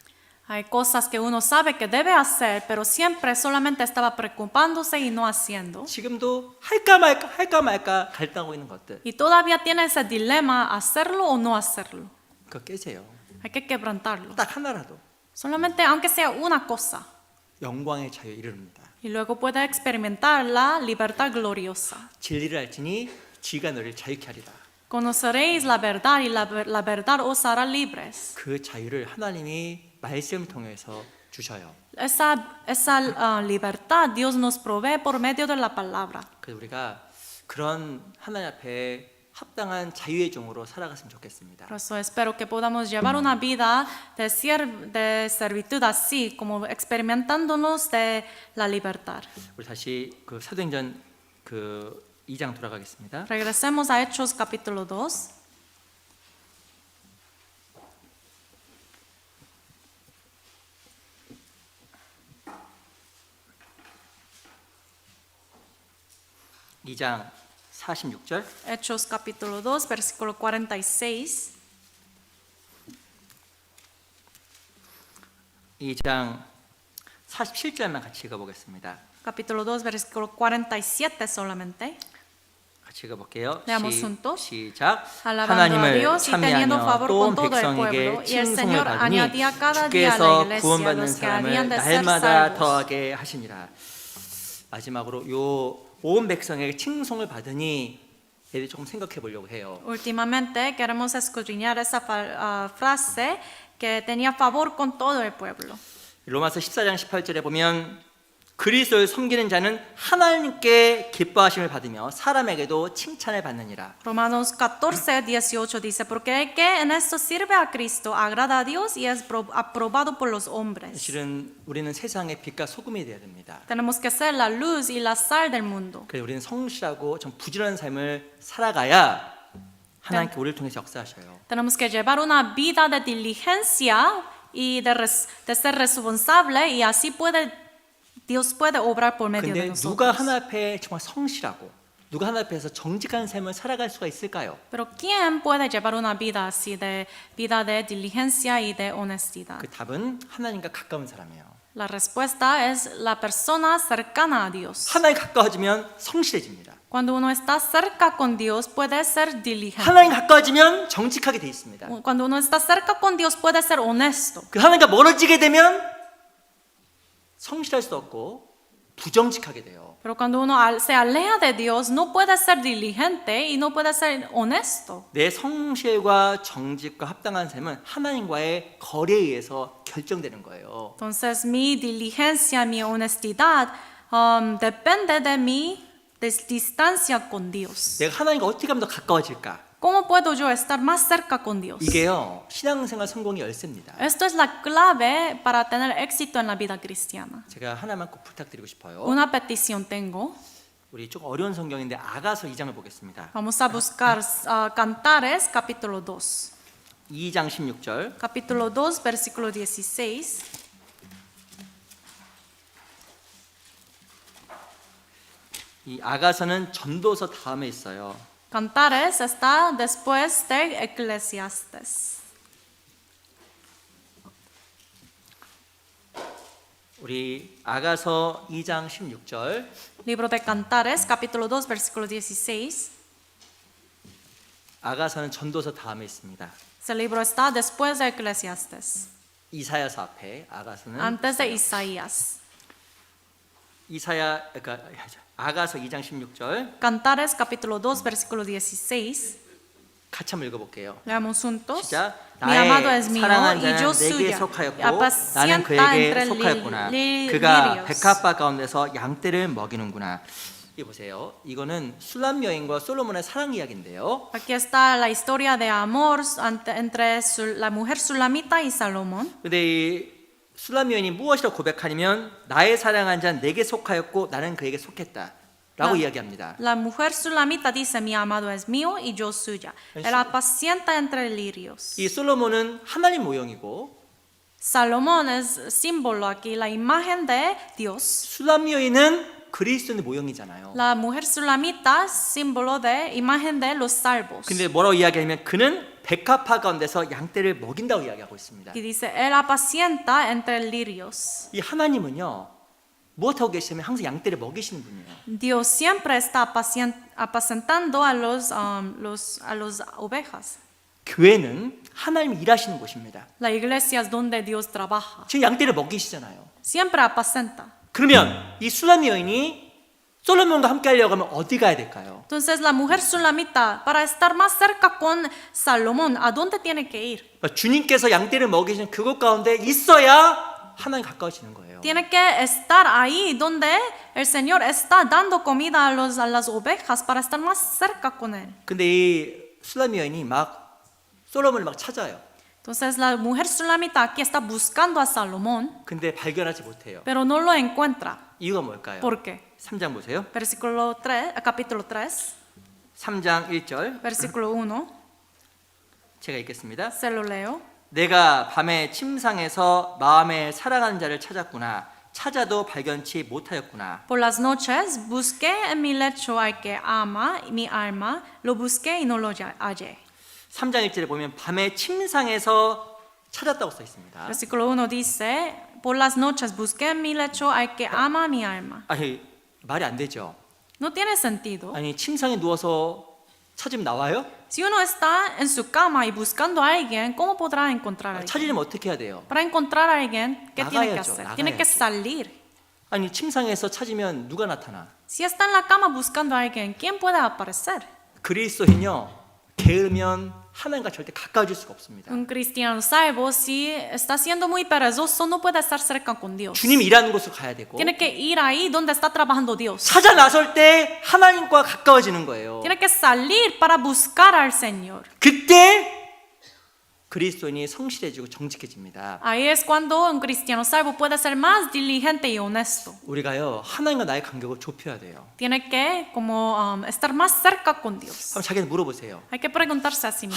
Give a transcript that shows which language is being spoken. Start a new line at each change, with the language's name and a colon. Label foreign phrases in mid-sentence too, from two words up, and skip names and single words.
Spanish: Hay cosas que uno sabe que debe hacer, pero siempre solamente estaba preocupándose y no haciendo.
Korean: 지금도 할까 말까 갈등하고 있는 것들.
Spanish: Y todavía tiene ese dilema, hacerlo o no hacerlo.
Korean: 그거 깨세요.
Spanish: Hay que quebrantarlo.
Korean: 딱 하나라도
Spanish: Solamente aunque sea una cosa.
Korean: 영광의 자유에 이릅니다.
Spanish: Y luego puede experimentar la libertad gloriosa.
Korean: 진리를 알지니 지가 너를 자유케 하리라.
Spanish: Conoceréis la verdad y la verdad os hará libres.
Korean: 그 자유를 하나님이 말씀을 통해서 주셔요.
Spanish: Esa libertad Dios nos provee por medio de la palabra.
Korean: 그래서 우리가 그런 하나님 앞에 합당한 자유의 종으로 살아갔으면 좋겠습니다.
Spanish: Por eso espero que podamos llevar una vida de servitud así, como experimentándonos de la libertad.
Korean: 우리 다시 그 사도행전 그 2장 돌아가겠습니다.
Spanish: Regresemos a Hechos capítulo 2.
Korean: 이 장 46절.
Spanish: Hechos capítulo 2, versículo 46.
Korean: 2장 47절만 같이 읽어보겠습니다.
Spanish: Capítulo 2, versículo 47 solamente.
Korean: 같이 같이 읽어볼게요.
Spanish: Leamos juntos.
Korean: 시작.
Spanish: Alabando a
Korean: 하나님을
Spanish: Dios y teniendo
Korean: 찬미하며
Spanish: favor
Korean: 또
Spanish: con todo el
Korean: 백성에게
Spanish: pueblo. Y el
Korean: 칭송을
Spanish: Señor
Korean: 받으니
Spanish: añadía cada día a la
Korean: 주께서
Spanish: iglesia
Korean: 구원받는
Spanish: los que habían
Korean: 사람을
Spanish: de ser
Korean: 날마다
Spanish: salvos.
Korean: 더하게 하시니라. 마지막으로 요 온 백성에게 칭송을 받으니 얘들 조금 생각해 보려고 해요.
Spanish: Últimamente queremos escudriñar esa frase que tenía favor con todo el pueblo.
Korean: 로마서 14장 18절에 보면 그리스도를 섬기는 자는 하나님께 기뻐하심을 받으며 사람에게도 칭찬을 받느니라.
Spanish: Romanos 14:18 dice, porque el que en esto sirve a Cristo agrada a Dios y es aprobado por los hombres.
Korean: 실은 우리는 세상의 빛과 소금이 되어야 됩니다.
Spanish: Tenemos que ser la luz y la sal del mundo.
Korean: 그래서 우리는 성실하고 좀 부지런한 삶을 살아가야 하나님께 우리를 통해서 역사하셔요.
Spanish: Tenemos que llevar una vida de diligencia y de ser responsable y así Dios puede obrar por medio de
Korean: 근데 누가
Spanish: nosotros.
Korean: 하나 앞에 정말 성실하고 누가 하나 앞에서 정직한 삶을 살아갈 수가 있을까요?
Spanish: Pero ¿quién puede llevar una vida así de vida de diligencia y de honestidad?
Korean: 그 답은 하나님과 가까운 사람이에요.
Spanish: La respuesta es la persona cercana a Dios.
Korean: 하나님 가까워지면 성실해집니다.
Spanish: Cuando uno está cerca con Dios puede ser diligente.
Korean: 하나님 가까워지면 정직하게 돼 있습니다.
Spanish: Cuando uno está cerca con Dios puede ser honesto.
Korean: 그 하나님과 멀어지게 되면 성실할 수 없고 부정직하게 돼요.
Spanish: Pero cuando uno se aleja de Dios no puede ser diligente y no puede ser honesto.
Korean: 내 성실과 정직과 합당한 삶은 하나님과의 거래에 의해서 결정되는 거예요.
Spanish: Entonces mi diligencia, mi honestidad depende de mi distancia con Dios.
Korean: 내가 하나님과 어떻게 하면 더 가까워질까?
Spanish: ¿Cómo puedo yo estar más cerca con Dios?
Korean: 이게요, 신앙생활 성공의 열쇠입니다.
Spanish: Esto es la clave para tener éxito en la vida cristiana.
Korean: 제가 하나만 꼭 부탁드리고 싶어요.
Spanish: Una petición tengo.
Korean: 우리 조금 어려운 성경인데 아가서 2장을 보겠습니다.
Spanish: Vamos a buscar Cantares capítulo 2.
Korean: 2장 16절.
Spanish: Capítulo 2, versículo 16.
Korean: 이 아가서는 전도서 다음에 있어요.
Spanish: Cantares está después de Eclesiastes.
Korean: 우리 아가서 2장 16절.
Spanish: Libro de Cantares, capítulo 2, versículo 16.
Korean: 아가서는 전도서 다음에 있습니다.
Spanish: Ese libro está después de Eclesiastes,
Korean: 이사야서 앞에 아가서는
Spanish: antes de Isaías.
Korean: 그러니까 아가서 2장 16절
Spanish: Cantares, capítulo 2, versículo 16.
Korean: 같이 한번 읽어볼게요.
Spanish: Leamos juntos.
Korean: 시작.
Spanish: Mi amado es
Korean: 나의
Spanish: mío
Korean: 사랑한
Spanish: y yo
Korean: 자는 내게
Spanish: suya.
Korean: 속하였고
Spanish: Apacienta
Korean: 나는 그에게
Spanish: entre
Korean: 속하였구나.
Spanish: lirios.
Korean: 그가 백합화 가운데서 양떼를 먹이는구나. 이 보세요. 이거는 술람 여인과 솔로몬의 사랑 이야기인데요.
Spanish: Aquí está la historia de amor entre la mujer sulamita y Salomón.
Korean: 근데 이 술람 여인이 무엇이라고 고백하냐면 나의 사랑한 자는 내게 속하였고 나는 그에게 속했다. 라고 이야기합니다.
Spanish: La mujer sulamita dice, mi amado es mío y yo suya. Él apacienta entre lirios.
Korean: 이 솔로몬은 하나님 모형이고
Spanish: Salomón es símbolo aquí, la imagen de Dios.
Korean: 술람 여인은 그리스도의 모형이잖아요.
Spanish: La mujer sulamita, símbolo de imagen de los salvos.
Korean: 근데 뭐라고 이야기하냐면 그는 백합화 가운데서 양떼를 먹인다고 이야기하고 있습니다.
Spanish: Y dice, él apacienta entre lirios.
Korean: 이 하나님은요 무엇하고 계시냐면 항상 양떼를 먹이시는 분이에요.
Spanish: Dios siempre está apacentando a los ovejas.
Korean: 교회는 하나님이 일하시는 곳입니다.
Spanish: La iglesia es donde Dios trabaja.
Korean: 지금 양떼를 먹이시잖아요.
Spanish: Siempre apacenta.
Korean: 그러면 이 술람 여인이 솔로몬과 함께 하려고 하면 어디 가야 될까요?
Spanish: Entonces la mujer sulamita, para estar más cerca con Salomón, ¿a dónde tiene que ir?
Korean: 그러니까 주님께서 양떼를 먹이시는 그곳 가운데 있어야 하나님 가까워지는 거예요.
Spanish: Tiene que estar ahí donde el Señor está dando comida a las ovejas para estar más cerca con Él.
Korean: 근데 이 술람 여인이 막 솔로몬을 막 찾아요.
Spanish: Entonces la mujer sulamita aquí está buscando a Salomón,
Korean: 근데 발견하지 못해요.
Spanish: pero no lo encuentra.
Korean: 이유가 뭘까요?
Spanish: ¿Por qué?
Korean: 3장 보세요.
Spanish: Capítulo 3,
Korean: 3장 1절
Spanish: versículo 1,
Korean: 제가 읽겠습니다.
Spanish: se lo leo.
Korean: 내가 밤에 침상에서 마음에 사랑하는 자를 찾았구나. 찾아도 발견치 못하였구나.
Spanish: Por las noches busqué en mi lecho al que ama mi alma, lo busqué y no lo hallé.
Korean: 3장 1절에 보면 밤에 침상에서 찾았다고 써 있습니다.
Spanish: Versículo 1 dice, por las noches busqué en mi lecho al que ama mi alma.
Korean: 아니 말이 안 되죠.
Spanish: No tiene sentido.
Korean: 아니 침상에 누워서 찾으면 나와요?
Spanish: Si uno está en su cama y buscando a alguien, ¿cómo podrá encontrar a alguien?
Korean: 찾으려면 어떻게 해야 돼요?
Spanish: Para encontrar a alguien, ¿qué tiene que
Korean: 나가야죠,
Spanish: hacer? Tiene que
Korean: 나가야지.
Spanish: salir.
Korean: 아니 침상에서 찾으면 누가 나타나?
Spanish: Si está en la cama buscando a alguien, ¿quién puede aparecer?
Korean: 그리스도인요 게으르면 하나님과 절대 가까워질 수가 없습니다.
Spanish: Un cristiano salvo, si está siendo muy perezoso, no puede estar cerca con Dios.
Korean: 주님 일하는 곳으로 가야 되고
Spanish: Tiene que ir ahí donde está trabajando Dios.
Korean: 찾아 나설 때 하나님과 가까워지는 거예요.
Spanish: Tiene que salir para buscar al Señor.
Korean: 그때 그리스도인이 성실해지고 정직해집니다.
Spanish: Ahí es cuando un cristiano salvo puede ser más diligente y honesto.
Korean: 우리가요 하나님과 나의 간격을 좁혀야 돼요.
Spanish: Tiene que como estar más cerca con Dios.
Korean: 한번 자기한테 물어보세요.
Spanish: Hay que preguntarse a sí mismo.